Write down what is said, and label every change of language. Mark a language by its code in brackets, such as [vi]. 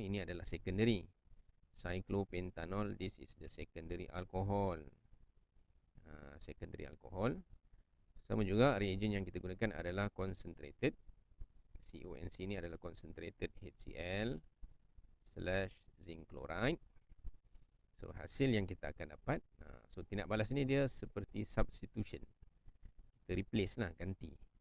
[ms] Ini adalah secondary cyclopentanol. [en] This is the secondary alcohol. Secondary alcohol. [ms] Sama juga reagent yang kita gunakan adalah concentrated. CONC ni adalah concentrated HCl slash zinc chloride. So hasil yang kita akan dapat, so tindak balas ni dia seperti substitution. Kita replace lah, ganti.